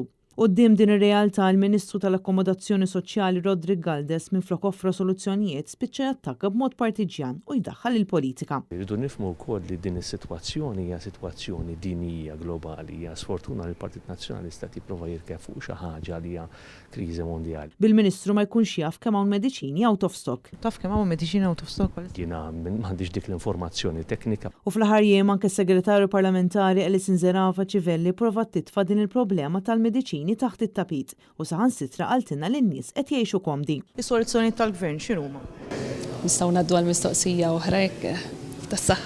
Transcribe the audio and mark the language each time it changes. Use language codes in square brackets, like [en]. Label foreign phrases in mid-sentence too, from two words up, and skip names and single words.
[mt] Quddiem din ir-realtà l-Ministru tal-Akkomodazzjoni Soċjali Rodrigue Galdes minflok offra soluzzjonijiet spiċċa jattakka b'mod partiġjan u jdaħħal il-politika. Irridu nifhmu wkoll li din is-sitwazzjoni hija sitwazzjoni dinjija globali, hija sfortuna li l-Partit Nazzjonalista tipprova jirkef fuq xi ħaġa li hija kriżi mondjali. Bil-Ministru ma jkunx jaf kemm hawn mediċini [en] out of stock. [mt] Taf kemm hawn mediċini [en] out of stock? [mt] Jiena m'għandix dik l-informazzjoni teknika. U fl-aħħar jiem anke s-Segretarju Parlamentari Alison Zerafa Civelli provat titfa' din il-problema tal-mediċini taħt it-tapit u saħansitra qaltilna lin-nies qed jgħixu komdi. Is-soluzzjoni tal-gvern x'inhuma? Nistgħu ngħaddu għall-mistoqsija oħra hekk tas-saħħa.